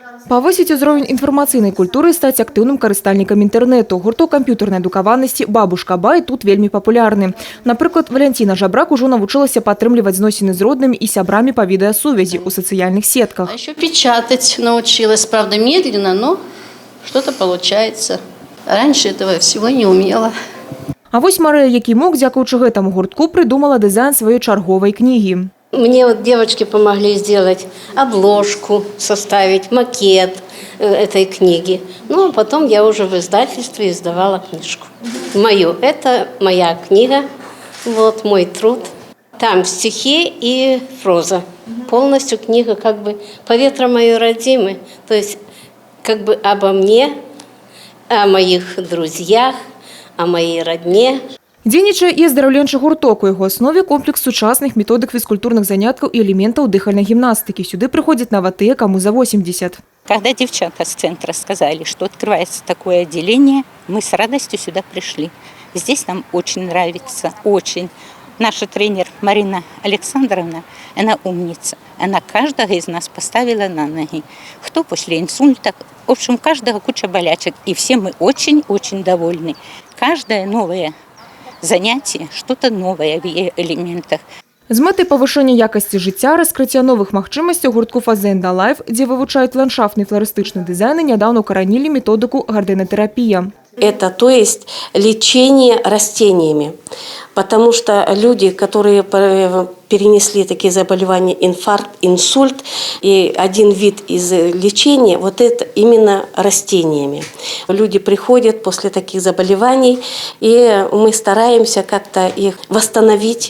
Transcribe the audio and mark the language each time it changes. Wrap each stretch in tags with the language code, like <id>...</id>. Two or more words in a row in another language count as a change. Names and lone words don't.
<be>Павысіць узровень інфармацыйнай культуры, стаць актыўным карыстальнікам інтэрнэту. Гурток камп'ютарнай адукаванасці «Бабушка Бай» тут вельмі папулярны. Напрыклад, Валянціна Жабрак ужо навучылася падтрымліваць зносіны з роднымі і сябрамі па відэасувязі ў сацыяльных сетках.</be> <ru>А еще печатать научилась, правда, медленно, но что-то получается. Раньше этого всего не умела.</ru> <be>А вось Марыя Якімок, дзякуючы гэтаму гуртку,</be> <ru>придумала дизайн</ru> <be>сваёй чарговай кнігі.</be> <ru>Мне вот девочки помогли сделать обложку, составить макет этой книги. Ну, а потом я уже в издательстве издавала книжку. Мою. Это моя книга, вот мой труд. Там стихи и проза. Полностью книга как бы «Поветра моей родимы». То есть как бы обо мне, о моих друзьях, о моей родне.</ru> <be>Дзейнічае і аздараўленчы гурток. У яго аснове комплекс сучасных методык фізкультурных заняткаў і элементаў дыхальнай гімнастыкі. Сюды прыходзяць нават тыя, каму за 80.</be> <ru>Когда девчата с центра сказали, что открывается такое отделение, мы с радостью сюда пришли. Здесь нам очень нравится, очень. Наша тренер Марина Александровна, она умница. Она каждого из нас поставила на ноги. Кто после инсульта, в общем, каждого куча болячек. И все мы очень-очень довольны. Каждое новое занятие, что-то новое в элементах.</ru> <be>З мэтай павышэння якасці жыцця, раскрыцця новых магчымасцяў гуртку «Фазенда Лайф», дзе вывучаюць ландшафтны і фларыстычны дызайн, нядаўна ўкаранілі методыку гарденатэрапія.</be> <ru>Это то есть лечение растениями. Потому что люди, которые перенесли такие заболевания, инфаркт, инсульт, и один вид из лечения, вот это именно растениями. Люди приходят после таких заболеваний, и мы стараемся как-то их восстановить.</ru>